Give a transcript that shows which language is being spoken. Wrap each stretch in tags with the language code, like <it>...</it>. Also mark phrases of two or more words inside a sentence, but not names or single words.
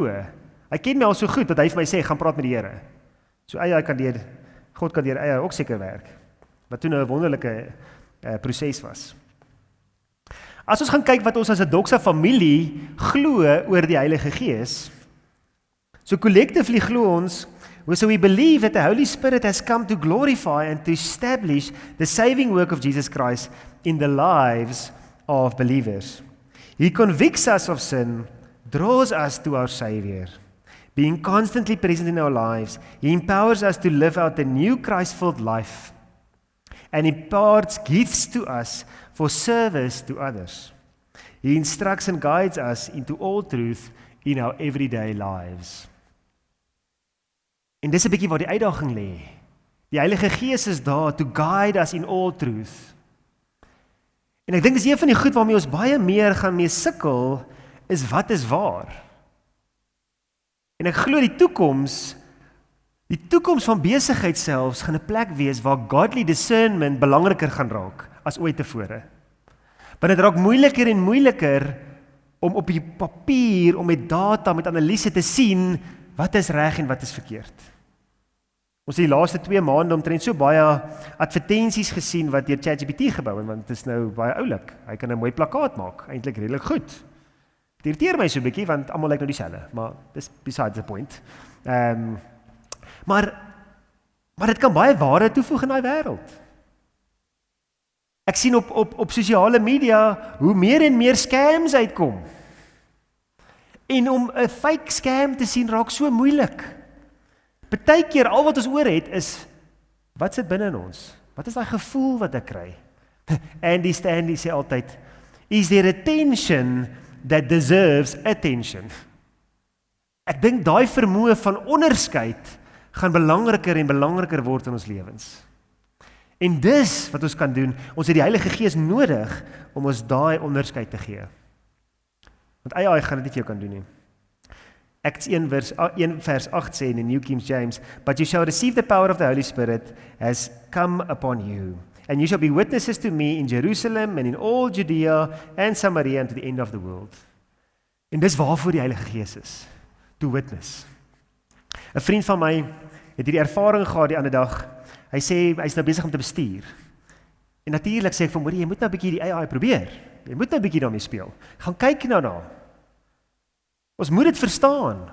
<af>Hy ken my al so goed, dat hy vir my sê, gaan praat met die Here. So God kan deur ook seker werk. Wat toe nou 'n wonderlike proses was. As ons gaan kyk wat ons as 'n Doxa familie glo oor die Heilige Gees, so collectively glo ons,</af> <en>so we believe that the Holy Spirit has come to glorify and to establish the saving work of Jesus Christ in the lives of believers. He convicts us of sin, draws us to our Savior. Being constantly present in our lives, He empowers us to live out the new Christ-filled life and imparts gifts to us for service to others. He instructs and guides us into all truth in our everyday lives.</en> <af>En dis 'n bietjie waar die uitdaging lê. Die Heilige Gees is daar</af> <en>to guide us in all truth.</en> <af>En ek dink dis een van die goed waarmee ons baie meer gaan mee sukkel, is wat is waar. En ek glo die toekoms van besigheid selfs gaan 'n plek wees waar</af> <en>godly discernment</en> <af>belangriker gaan raak as ooit tevore. Want dit raak moeiliker en moeiliker om op die papier, om met data, met analise te sien wat is reg en wat is verkeerd. Ons het die laaste 2 maande omtrent so baie advertensies gesien wat deur ChatGPT gebou, want dit is nou baie oulik. Hy kan 'n mooi plakkaat maak, eintlik redelik goed. Dit irriteer my so 'n bietjie, want almal lyk nou dieselfde, maar dis</af> <en>besides the point.</en> <af>Maar dit kan baie waarheid toevoeg in daai wêreld. Ek sien op sosiale media hoe meer en meer scams uitkom. En om 'n</af> <en>fake scam</en> <af>te sien raak so moeilik. Partykeer al wat ons oor het is, wat sit binne in ons? Wat is daai gevoel wat ek kry?</af> <en>Andy Stanley</en> <af>sê altyd,</af> <en>is there attention that deserves attention?</en> <af>Ek dink daai vermoë van onderskeid gaan belangriker en belangriker word in ons lewens. En dis wat ons kan doen, ons het die Heilige Gees nodig om ons daai onderskeid te gee. Want AI gaan dit nie vir jou kan doen nie.</af> <en>Acts 1</en> <af>vers 8 sê in die</af> <en>New King James, but you shall receive the power of the Holy Spirit has come upon you, and you shall be witnesses to me in Jerusalem and in all Judea and Samaria and to the end of the world.</en> <af>En dis waarvoor die Heilige Gees is,</af> <en>to witness.</en> <af>'n vriend van my het hierdie ervaring gehad die ander dag. Hy sê hy's nou besig om te bestuur. En natuurlik sê ek vir hom, jy moet nou 'n bietjie die AI probeer. Jy moet nou 'n bietjie daarmee speel. Gaan kyk nou daarna. Ons moet dit verstaan.</af>